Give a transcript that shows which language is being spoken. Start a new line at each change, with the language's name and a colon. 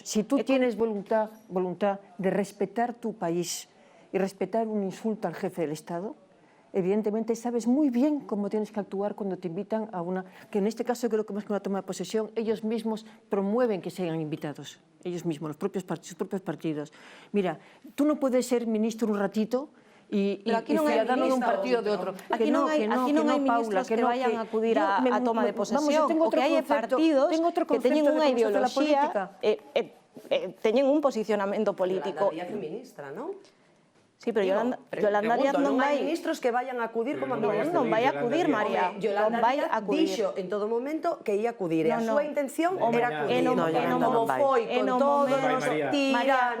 Spanish: Si tú tienes voluntad de respetar tu país y respetar un insulto al jefe del Estado, evidentemente sabes muy bien cómo tienes que actuar cuando te invitan a una... Que en este caso creo que más que una toma de posesión, ellos mismos promueven que sean invitados. Ellos mismos, sus propios partidos. Mira, tú no puedes ser ministro un ratito y ciudadano de un partido de otro.
Galician: Aquí non hai ministros que
Spanish: vayan
Galician: a acudir a toma de posesión, o que hai partidos que teñen unha ideoloxía, teñen un posicionamento político. Yolanda Díaz é ministra, non? Sí, pero Yolanda Díaz non vai... ministros que
Spanish: vayan
Galician: a acudir como a ministra. Non vai a acudir, María. Yolanda Díaz dixo en todo momento que ia acudir. A súa intención era acudir. Como foi con todos os tiranos.